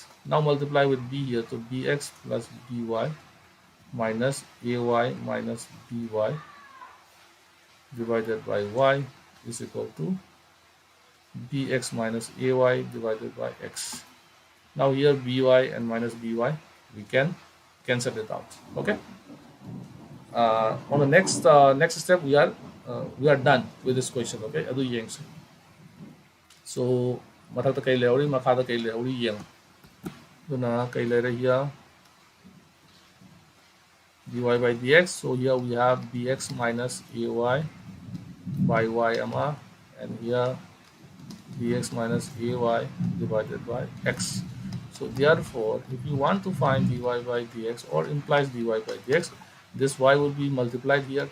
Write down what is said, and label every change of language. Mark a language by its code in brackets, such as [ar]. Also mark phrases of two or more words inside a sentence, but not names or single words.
[en] Now multiply with b here, so bx plus by minus ay minus by divided by y is equal to bx minus ay divided by x. Now here by and minus by we can cancel it out. Okay, On the next step, we are done with this question. [mni] Okay, adu yengse. So mathakta kai leori, makhada kai leori yeng. Duna kai lere [en] here dy by dx. So here we have dx minus ay by y ama, and here dx minus ay divided by x. So therefore, if you want to find dy by dx or implies dy by dx, this y will be multiplied here.